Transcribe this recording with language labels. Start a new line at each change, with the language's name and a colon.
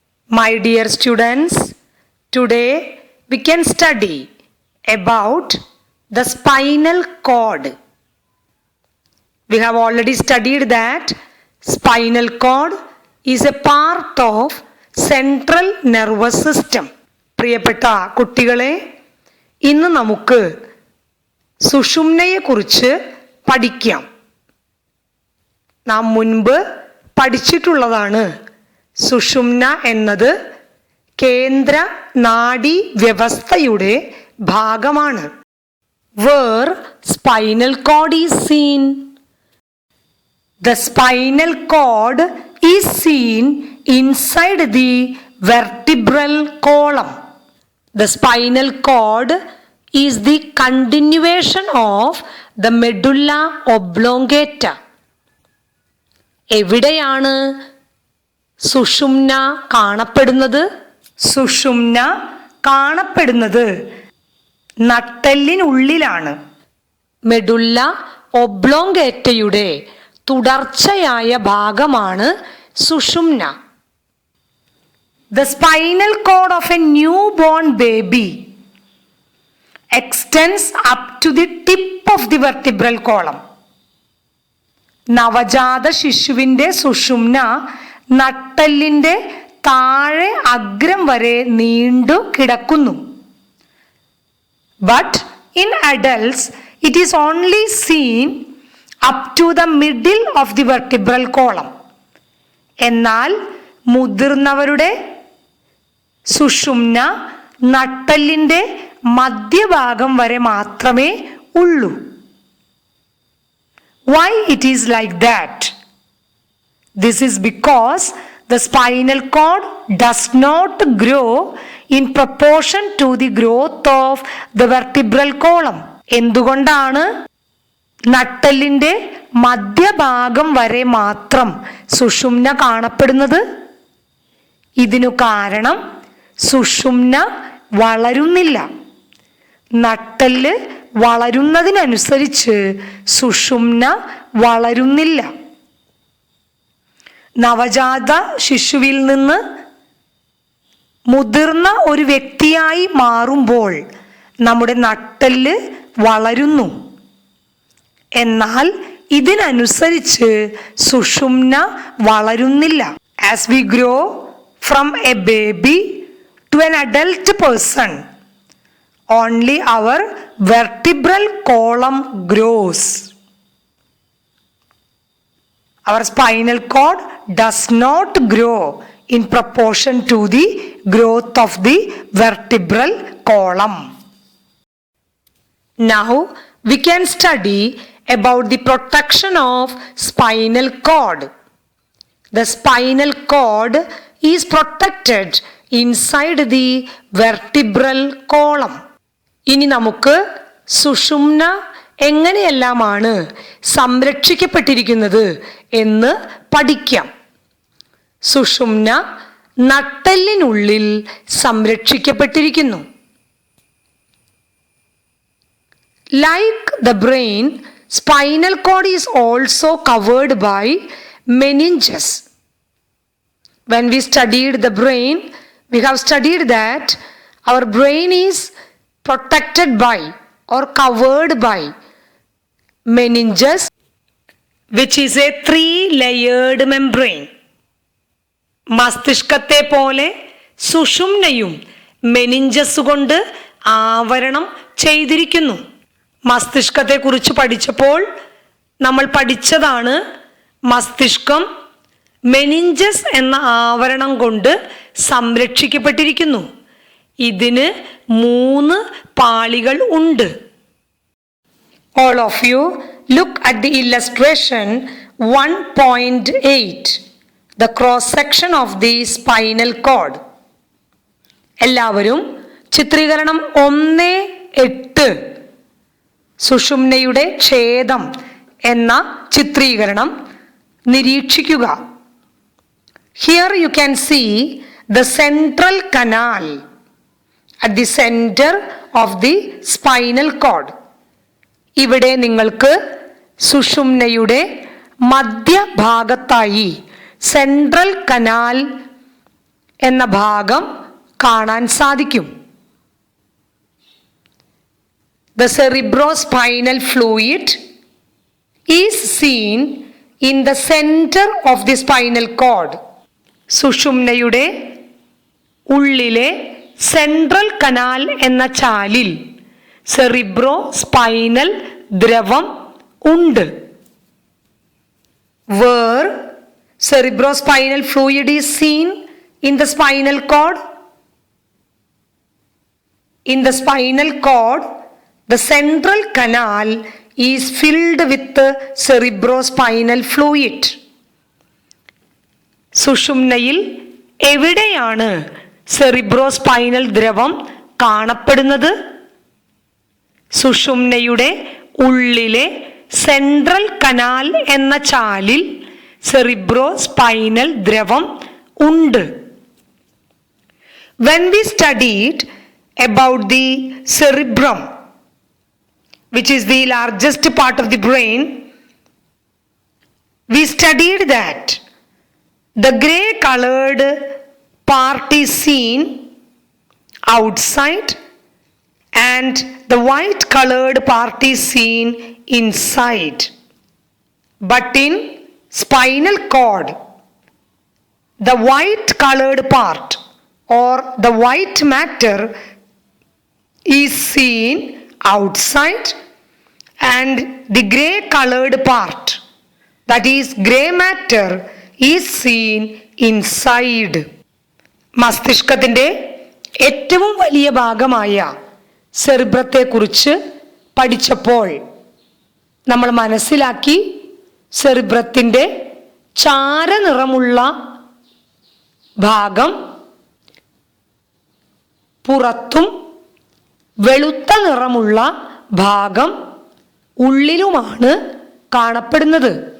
English: My dear students, today we can study about the spinal cord. We have already studied that spinal cord is a part of central nervous system.
Malayalam: പ്രിയപ്പെട്ട കുട്ടികളെ, ഇന്ന് നമുക്ക് സുഷുമ്നയെക്കുറിച്ച് പഠിക്കാം. നാം മുൻപ് പഠിച്ചിട്ടുള്ളതാണ്. സുഷുമ്ന എന്നത് കേന്ദ്ര നാഡീ വ്യവസ്ഥയുടെ ഭാഗമാണ്.
English: Where spinal cord is seen? The spinal cord is seen inside the vertebral column. The spinal cord is the continuation of the medulla oblongata.
Malayalam: എവിടെയാണ് സുഷുമ്ന കാണപ്പെടുന്നത്? സുഷുമ്ന കാണപ്പെടുന്നത് നട്ടെല്ലിനുള്ളിലാണ്. മെഡുല്ല ഒബ്ലോങ്കേറ്റയുടെ തുടർച്ചയായ ഭാഗമാണ് സുഷുമ്ന.
English: The spinal cord of a newborn baby extends up to the tip of the vertebral column.
Malayalam: നവജാത ശിശുവിൻ്റെ സുഷുമ്ന നട്ടെല്ലിൻ്റെ താഴെ അഗ്രം വരെ നീണ്ടു കിടക്കുന്നു.
English: But in adults it is only seen up to the middle of the vertebral column.
Malayalam: എന്നാൽ മുതിർന്നവരുടെ സുഷുമ്ന നട്ടെല്ലിൻ്റെ മധ്യഭാഗം വരെ മാത്രമേ ഉള്ളൂ.
English: Why it is like that? This is because the spinal cord does not grow in proportion to the growth of the vertebral column.
Malayalam: എന്തുകൊണ്ടാണ് നട്ടെല്ലിൻ്റെ മധ്യഭാഗം വരെ മാത്രം സുഷുമ്ന കാണപ്പെടുന്നത്? ഇതിനു കാരണം സുഷുമ്ന വളരുന്നില്ല. നട്ടെല്ല് വളരുന്നതിനനുസരിച്ച് സുഷുമ്ന വളരുന്നില്ല. നവജാത ശിശുവിൽ നിന്ന് മുതിർന്ന ഒരു വ്യക്തിയായി മാറുമ്പോൾ നമ്മുടെ നട്ടെല്ല് വളരുന്നു. എന്നാൽ ഇതിനനുസരിച്ച് സുഷുമ്ന വളരുന്നില്ല.
English: As we grow from a baby to an adult person, only our vertebral column grows. Our spinal cord does not grow in proportion to the growth of the vertebral column. Now we can study about the protection of spinal cord. The spinal cord is protected inside the vertebral column.
Malayalam: ഇനി നമുക്ക് സുഷുമ്ന എങ്ങനെയെല്ലാമാണ് സംരക്ഷിക്കപ്പെട്ടിരിക്കുന്നത് എന്ന് പഠിക്കാം. സുഷുമ്ന നട്ടെല്ലിനുള്ളിൽ സംരക്ഷിക്കപ്പെട്ടിരിക്കുന്നു.
English: Like the brain, spinal cord is also covered by meninges. When we studied the brain, we have studied that our brain is protected by or covered by meninges, which is a 3-layered membrane.
Malayalam: മസ്തിഷ്കത്തെ പോലെ സുഷുമ്നയും meninges കൊണ്ട് ആവരണം ചെയ്തിരിക്കുന്നു. മസ്തിഷ്കത്തെക്കുറിച്ച് പഠിച്ചപ്പോൾ നമ്മൾ പഠിച്ചതാണ് മസ്തിഷ്കം meninges എന്ന ആവരണം കൊണ്ട് സംരക്ഷിക്കപ്പെട്ടിരിക്കുന്നു. ഇതിന് 3 പാളികൾ ഉണ്ട്.
English: All of you look at the illustration 1.8, the cross section of the spinal cord.
Malayalam: എല്ലാവരും ചിത്രീകരണം 1.8 സുഷുമ്നയുടെ ഛേദം എന്ന ചിത്രീകരണം നിരീക്ഷിക്കുക.
English: Here you can see the central canal at the center of the spinal cord.
Malayalam: ഇവിടെ നിങ്ങൾക്ക് സുഷുമ്നയുടെ മധ്യഭാഗത്തായി സെൻട്രൽ കനാൽ എന്ന ഭാഗം കാണാൻ സാധിക്കും.
English: The cerebrospinal fluid is seen in the center of the spinal cord.
Malayalam: സുഷുമ്നയുടെ ഉള്ളിലെ സെൻട്രൽ കനാൽ എന്ന ചാലിൽ സെറിബ്രോസ്പൈനൽ ദ്രവം ഉണ്ട്.
English: Where cerebrospinal fluid is seen in the spinal cord? In the spinal cord, the central canal is filled with cerebrospinal fluid.
Malayalam: സുഷുമ്നയിൽ എവിടെയാണ് cerebrospinal ദ്രവം കാണപ്പെടുന്നത്? സുഷുമ്നയുടെ ഉള്ളിലെ central canal എന്ന ചാലിൽ cerebrospinal ദ്രവം ഉണ്ട്.
English: When we studied about the cerebrum, which is the largest part of the brain, we studied that the gray colored part is seen outside and the white colored part is seen inside. But in spinal cord, the white colored part or the white matter is seen outside and the gray colored part, that is gray matter, is seen inside.
Malayalam: മസ്തിഷ്കത്തിൻ്റെ ഏറ്റവും വലിയ ഭാഗമായ സെറിബ്രത്തെക്കുറിച്ച് പഠിച്ചപ്പോൾ നമ്മൾ മനസ്സിലാക്കി സെറിബ്രത്തിൻ്റെ ചാരനിറമുള്ള ഭാഗം പുറത്തും വെളുത്ത നിറമുള്ള ഭാഗം ഉള്ളിലുമാണ് കാണപ്പെടുന്നത്.